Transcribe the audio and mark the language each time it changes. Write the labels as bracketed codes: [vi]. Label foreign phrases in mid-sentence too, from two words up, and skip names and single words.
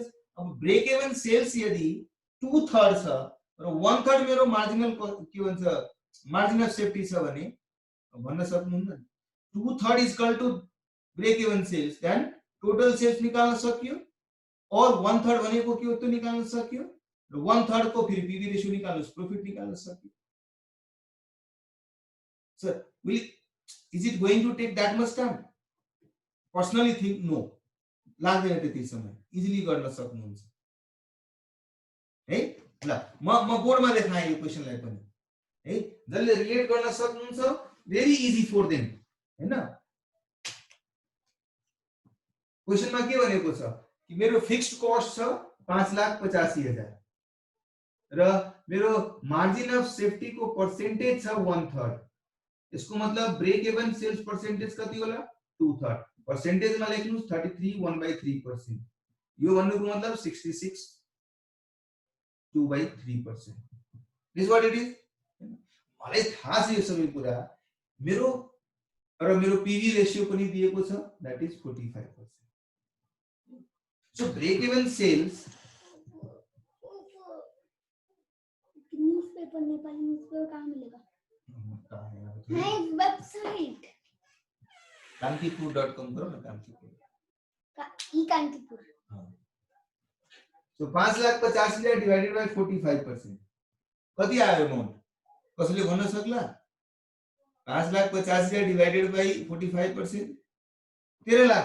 [ne] अब [en] break even sales [ne] यदि 2/3 छ र 1/3 मेरो मार्जिनल के भन्छ [en] margin of safety [ne] छ भने भन्न सक्नुहुन्न। 2/3 [en] is equal to break even sales, then total sales [ne] निकाल्न सकियो, और 1/3 भनेको के हो त्यो निकाल्न सकियो, र 1/3 को फेरि [en] PB ratio [ne] निकाल्नुस्, प्रॉफिट निकाल्न सकियो। [en] Sir is it going to take that much time? Personally think no, [ne] लाग्दैन त्यति समय, इजिली गर्न सक्नुहुन्छ है। ल म बोर्डमा देखाएँ यो क्वेशनलाई पनि है, जसले रिलेट गर्न सक्नुहुन्छ [en] very easy for them [ne] हैन। क्वेशनमा के भनेको छ कि मेरो [en] fixed cost [ne] छ 5,85,000 र मेरो [en] margin of safety [ne] को पर्सेन्टेज छ 1/3। यसको मतलब [en] break even sales percentage [ne] कति होला? 2/3। पर्सेन्टेज मा लेख्नुस् 33 1/3%। यो भन्नुको मतलब 66 2/3%। [en] This what it is. [ne] मलाई थाहा छ यो सबै कुरा, मेरो र मेरो [en] PV ratio [ne] पनि दिएको छ, [en] that is [ne] 45%। [en] So break even sales [hi] न्यूज़पेपर, नेपाली न्यूज़पेपर कहाँ मिलेगा? नहीं, वेबसाइट कांतीपुर.com करो ना, कांतीपुर ई कांतीपुर। [ne] सो 5,85,000 [en] divided by [ne] 45%, कति आयो अमाउन्ट? कसैले भन्न सक्ला? 5,85,000 [en] divided by [ne] 45%, 13 लाख।